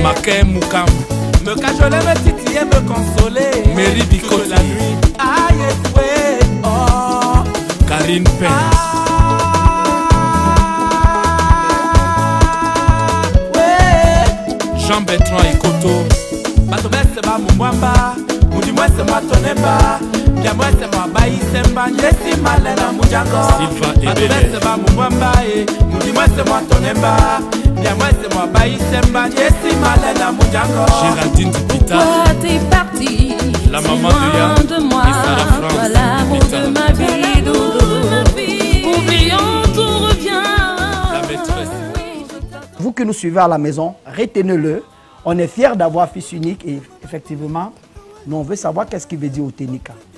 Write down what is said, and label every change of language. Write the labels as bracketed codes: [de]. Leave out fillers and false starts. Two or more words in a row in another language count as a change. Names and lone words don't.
[fr] Maké Moukam, me cajoler, me titiller, me consoler. Mary Bikoti, la nuit. Aïe, ouais, oh. Karine Pen. Jean-Bertrand Ekoto. [dua] Batomese ba mumwamba, mudimwese mwatonemba, byamwese mwabayisemba, nyesi malela mujango. Batomese ba mumwamba, mudimwese mwatonemba, byamwese mwabayisemba, nyesi malela mujango. [fr] Géraldine Dipita. Pourquoi t'es parti? La maman de Yann et Sarah France. Toi l'amour de ma vie, doudou. Oublions, tout revient. La maîtresse. Vous qui nous suivez à la maison, retenez-le. On est fiers d'avoir Fils unique et effectivement, nous on veut savoir qu'est-ce qu'il veut dire Utenika.